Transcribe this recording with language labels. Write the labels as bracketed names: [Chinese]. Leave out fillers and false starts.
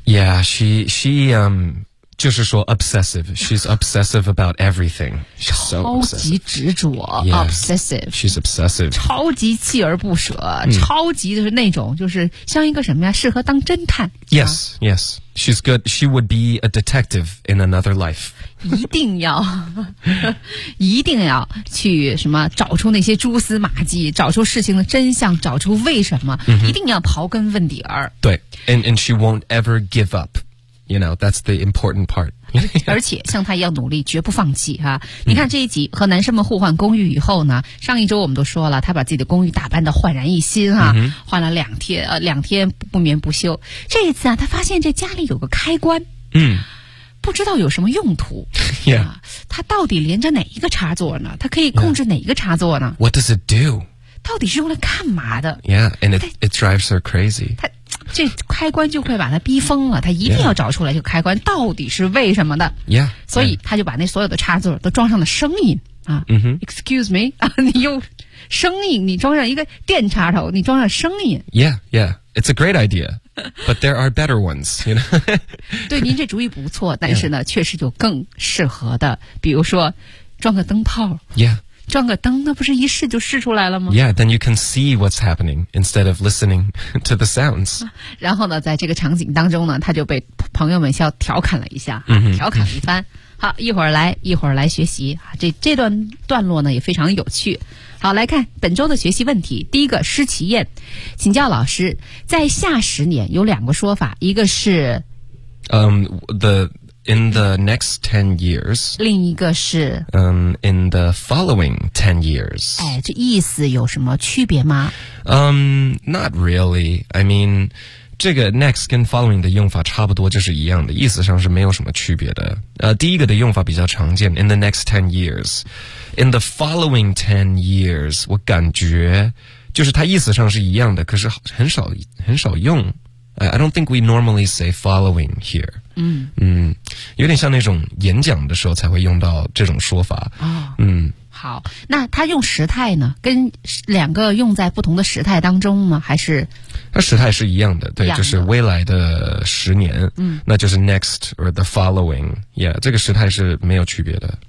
[English] Yeah, she yeah. [Chinese] 就是说 [English] obsessive, she's obsessive about everything. She's so obsessive. [Chinese] 超级执着 [English] yeah, obsessive. She's obsessive. [Chinese] 超级锲而不舍、超级就是那种就是像一个什么呀，适合当侦探。 [English] Yes, yes. She's good. She would be a detective in another life. [Chinese] 一定要去什么找出那些蛛丝马迹，找出事情的真相，找出为什么、一定要刨根问底儿。对 [English] and she won't ever give up. You know, that's the important part. [Chinese] 而且像他一样努力，绝不放弃哈、你看这一集和男生们互换公寓以后呢，上一周我们都说了，他把自己的公寓打扮得焕然一新哈、换了两天不眠不休。这一次啊，他发现这家里有个开关，不知道有什么用途。 [English] Yeah. [Chinese] 他到底连着哪一个插座呢？他可以控制哪一个插座呢、 [English] What does it do? [Chinese] 到底是用来干嘛的 [English] ？Yeah, and it drives her crazy. [Chinese] 这开关就会把他逼疯了，他一定要找出来这个开关到底是为什么的。 [English] Yeah, [Chinese] 所以他就把那所有的插座都装上了声音啊。 [English] Excuse me, [Chinese] 啊，你用声音，你装上一个电插头，你装上声音。 [English] Yeah, yeah, it's a great idea, but there are better ones, you know. [Chinese] 对，您这主意不错，但是呢， [English] yeah. [Chinese] 确实有更适合的，比如说装个灯泡。 [English] Yeah. [Chinese] 装个灯，那不是一试就试出来了吗 [English] ？Yeah, then you can see what's happening instead of listening to the sounds. [Chinese] 然后呢，在这个场景当中呢，他就被朋友们笑调侃了一下，调侃了一番。好，一会儿来学习啊。这段段落呢也非常有趣。好，来看本周的学习问题。第一个，施其燕，请教老师，在下十年有两个说法，一个是 [English] the in the next 10 years. [Chinese] 另一个是、 [English] in the following 10 years. [Chinese] 哎，这意思有什么区别吗？ [English] Not really. I mean, [Chinese] 这个 next 跟 following 的用法差不多，就是一样的，意思上是没有什么区别的。第一个的用法比较常见， [English] in the next 10 years. In the following 10 years, [Chinese] 我感觉就是它意思上是一样的，可是很少很少用。 [English] I don't think we normally say following here. [Chinese] 有点像那种演讲的时候才会用到这种说法。哦、嗯，好，那它用时态呢？跟两个用在不同的时态当中吗？还是？它时态是一样的，对，就是未来的十年。嗯，那就是 [English] next or the following. Yeah, [Chinese] 这个时态是没有区别的。